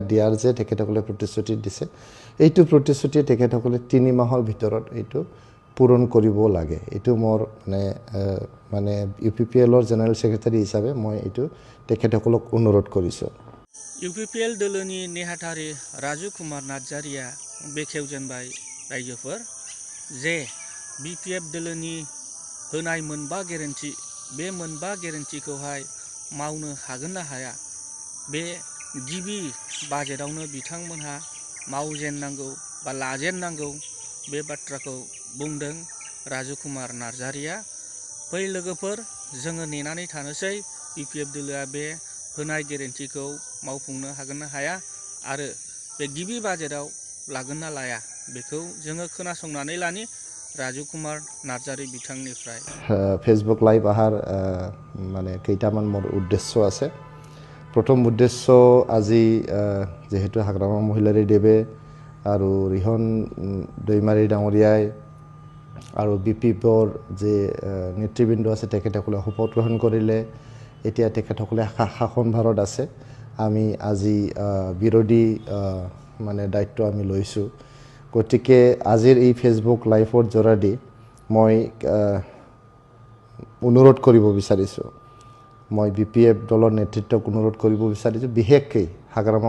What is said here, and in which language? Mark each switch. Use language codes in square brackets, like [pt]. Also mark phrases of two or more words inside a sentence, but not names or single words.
[as] দিয়াৰ যে তেখেতসকলে প্ৰতিশ্ৰুতি দিছে এইটো প্ৰতিশ্ৰুতি তেখেতসকলে 3 মাহৰ ভিতৰত এইটো পূৰণ কৰিব লাগে এইটো মোৰ মানে ইউপিপিএলৰ জেনেৰেল সেক্ৰেটাৰী হিচাপে মই এইটো তেখেতসকলক অনুৰোধ কৰিছোঁ [brx] ইউপিপিএল দলनि नेहाथारि राजु कुमार नार्जारिया बेखेवजेनबाय रायजोफोर जे बिपिएफ दलनि होनाय मोनबा गेरेन्टि बे मोनबा गेरेन्टिखौहाय मावनो हागोन ना हाया बे गिबि बाजेटआवनो बिथांमोनहा मावजेननांगौ बा लाजेननांगौ बे बाथ्राखौ बुंदों राजु कुमार नार्जारिया फै लोगोफोर जोङो नेनानै थानोसै बिपिएफ दलोआ बे होनाय गेरेन्टिखौ मावफुंनो हागोन ना हाया आरो बे गिबि बाजेटआव लागोन ना लाया बेखौ जोङो खोनासंनानै लानि राजु कुमार नार्जारि बिथांनिफ्राय [en] Facebook live [as] आहार মানে কেইটামান মোৰ উদ্দেশ্য আছে প্ৰথম উদ্দেশ্য আজি যেহেতু হাগ্ৰামা মহিলাৰী দেৱে আৰু ৰিহন দৈমাৰী ডাঙৰীয়াই আৰু বিপিএফৰ যে নেতৃবৃন্দ আছে তেখেতসকলে শপত গ্ৰহণ কৰিলে এতিয়া তেখেতসকলে শাসনভাৰত আছে আমি আজি বিৰোধী মানে দায়িত্ব আমি লৈছোঁ গতিকে আজিৰ এই [en] Facebook liveৰ [as] জৰিয়তে মই অনুৰোধ কৰিব বিচাৰিছোঁ মই বিপিএফ দলৰ নেতৃত্বক অনুৰোধ কৰিব বিচাৰিছোঁ বিশেষকৈ হাগ্ৰামা